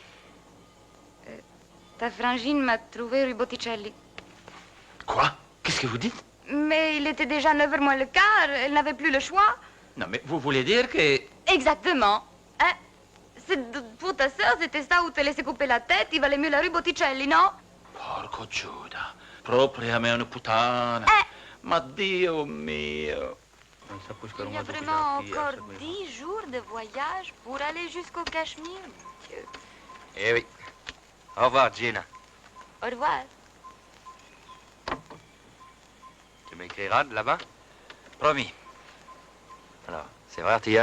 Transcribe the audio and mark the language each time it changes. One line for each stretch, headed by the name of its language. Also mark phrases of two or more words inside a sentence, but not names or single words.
French: Ta frangine m'a trouvé rue Botticelli. Quoi? Qu'est-ce que vous dites? Mais il était déjà 9h moins le quart, elle n'avait plus le choix. Non, mais vous voulez dire que... Exactement. Hein? Pour ta sœur, c'était ça où te laissais couper la tête, il valait mieux la rue Botticelli, non?
Italian: Porco Giuda, proprio a me una puttana. Ma Dio mio.
French: Il y a vraiment encore 10 jours de voyage pour aller jusqu'au Cachemire, monsieur. Eh oui. Au revoir, Gina. Au revoir. Tu m'écriras de là-bas? Promis. Alors, c'est vrai, Artilleur?